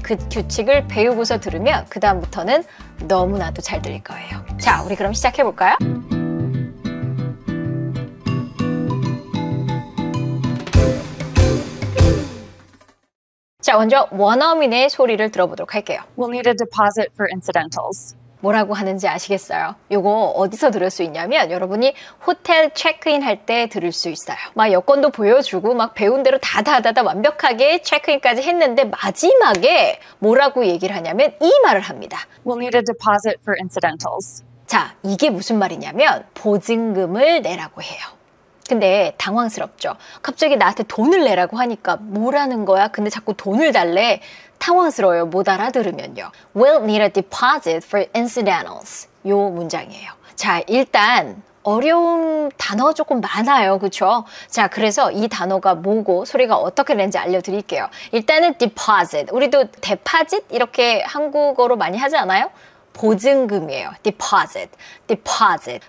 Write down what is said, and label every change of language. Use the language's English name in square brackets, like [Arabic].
[Korean] 그 규칙을 배우고서 들으면 그 다음부터는 너무나도 잘 들릴 거예요. 자, 우리 그럼 시작해볼까요? 자, 먼저 원어민의 소리를 들어보도록 할게요. [English] We'll need a deposit for incidentals. [Korean] 뭐라고 하는지 아시겠어요? 요거 어디서 들을 수 있냐면 여러분이 호텔 체크인 할 때 들을 수 있어요. 막 여권도 보여주고 막 배운 대로 다다다다 완벽하게 체크인까지 했는데 마지막에 뭐라고 얘기를 하냐면 이 말을 합니다. [English] We'll need a deposit for incidentals. [Korean] 자, 이게 무슨 말이냐면 보증금을 내라고 해요. 근데 당황스럽죠. 갑자기 나한테 돈을 내라고 하니까 뭐라는 거야? 근데 자꾸 돈을 달래. 당황스러워요. 못 알아들으면요. [English] We'll need a deposit for incidentals. [Korean] 요 문장이에요. 자, 일단 어려운 단어가 조금 많아요. 그쵸? 자, 그래서 이 단어가 뭐고 소리가 어떻게 되는지 알려드릴게요. 일단은 deposit. 우리도 deposit 이렇게 한국어로 많이 하지 않아요? 보증금이에요. deposit, deposit.